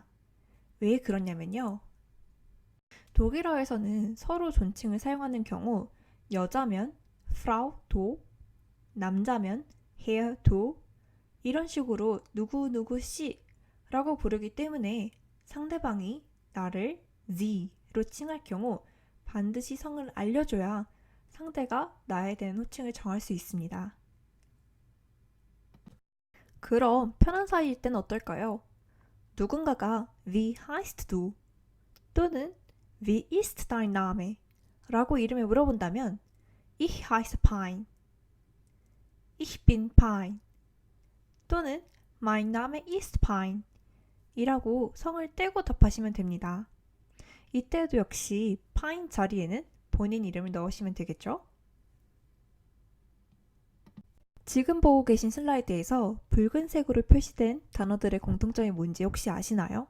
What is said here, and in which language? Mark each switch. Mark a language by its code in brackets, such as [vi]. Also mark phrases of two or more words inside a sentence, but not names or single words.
[ko] 왜 그러냐면요. 독일어에서는 서로 존칭을 사용하는 경우 여자면 Frau do, 남자면 Herr do 이런 식으로 누구누구 씨라고 부르기 때문에 상대방이 나를 Z로 칭할 경우 반드시 성을 알려줘야 상대가 나에 대한 호칭을 정할 수 있습니다. 그럼 편한 사이일 땐 어떨까요? 누군가가 [de] Wie heißt du? [ko] 또는 [de] Wie ist dein Name? [ko] 라고 이름을 물어본다면 [de] Ich heiße Pine, Ich bin Pine [ko] 또는 [de] Mein Name ist Pine [ko] 이라고 성을 떼고 답하시면 됩니다. 이때도 역시 Pine 자리에는 본인 이름을 넣으시면 되겠죠? 지금 보고 계신 슬라이드에서 붉은색으로 표시된 단어들의 공통점이 뭔지 혹시 아시나요?